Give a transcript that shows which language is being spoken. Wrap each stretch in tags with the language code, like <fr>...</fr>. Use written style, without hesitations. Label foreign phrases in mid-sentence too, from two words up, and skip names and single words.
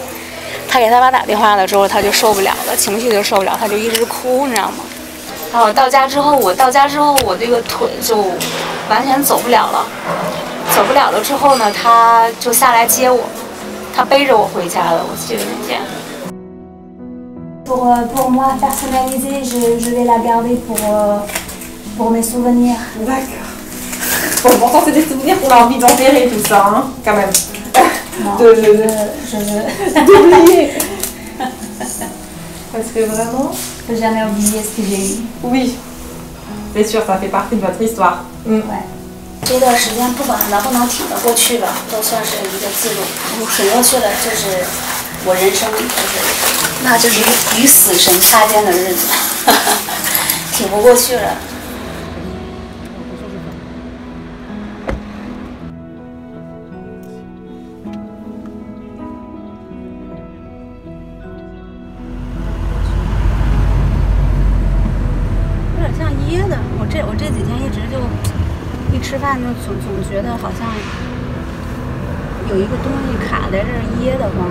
<zh>他给他妈打电话了之后，他就受不了了，情绪就受不了，他就一直哭，你知道吗？然后我到家之后，我这个腿就完全走不了了。走不了了之后呢，他就下来接我，他背着我回家了。我记得那天。</zh> <fr>Pour moi, personnalisé, je vais la garder pour mes souvenirs. D'accord. Bon, pourtant, c'est des souvenirs qu'on a envie d'enterrer, tout ça, hein, quand même. Non, d'oublier. Parce que vraiment... Je peux jamais oublier ce que j'ai eu. Oui, c'est sûr, ça fait partie de votre histoire. Ouais.</fr> <zh>这段时间不管能不能挺得过去吧，都算是一个记录。挺过去了，就是我人生那就是与死神擦肩的日子，挺不过去了。有点像噎的，我这几天一直就一吃饭就总觉得好像有一个东西卡在这儿噎得慌。</zh>